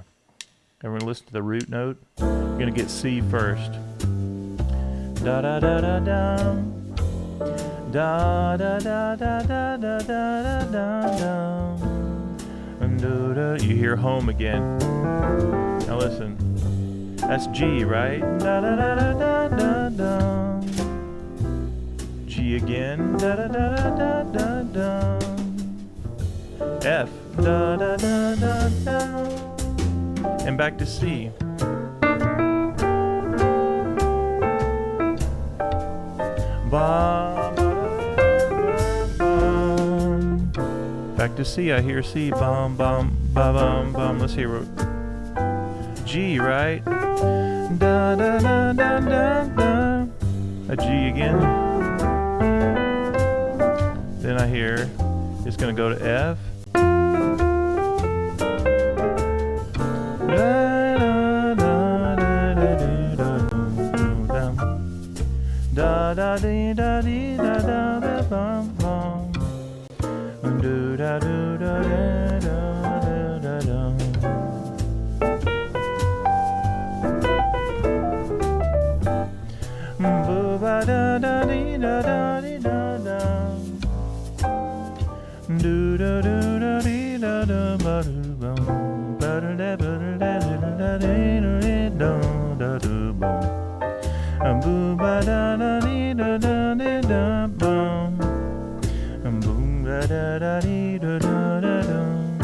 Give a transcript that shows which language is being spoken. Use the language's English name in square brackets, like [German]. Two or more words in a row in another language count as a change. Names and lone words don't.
[English] And we're going to listen to the root note. We're going to get C first. Da da da da da. Da da da da da da da da da. You hear home again. Now listen. That's G, right? Da da da da da da da. G again. Da da da da da da. F. Da da da da da. And back to C. Ba, back to C. I hear C. Bum bum ba bum bum. Let's hear it. G, right? Da da da da da da. A G again. Then I hear it's gonna go to F. Da da dee da dee da da da bum bum. Do da do da da da da da. Boo ba da da dee da da dee da da. Do da do da dee da da ba do bum. Ba da da ba da da da da da do bum. Boo ba da da dee da da dee da bum. Boom ba da da dee da da da da.